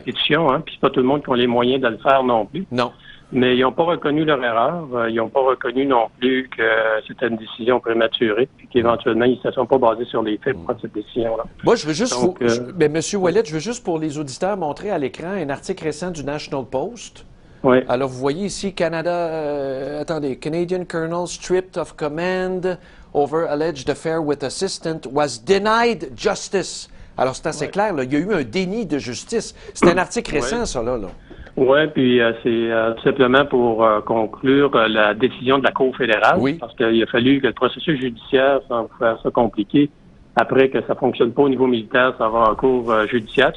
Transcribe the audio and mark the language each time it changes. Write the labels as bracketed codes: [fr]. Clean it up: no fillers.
[fr] Puis c'est pas tout le monde qui a les moyens de le faire non plus. Non. Mais ils n'ont pas reconnu leur erreur. Ils n'ont pas reconnu non plus que c'était une décision prématurée, puis qu'éventuellement, ils ne se sont pas basés sur les faits pour prendre cette décision-là. Moi, je veux juste mais M. Ouellette, je veux juste pour les auditeurs montrer à l'écran un article récent du National Post. Oui. Alors, vous voyez ici, [en] Canadian colonel stripped of command over alleged affair with assistant was denied justice. [fr] Alors, c'est assez clair, là. Il y a eu un déni de justice. C'est un article récent, ça, là. Oui, puis c'est tout simplement pour conclure la décision de la Cour fédérale. Parce qu'il a fallu que le processus judiciaire, sans faire ça compliqué, Après que ça fonctionne pas au niveau militaire, ça va en cour judiciaire.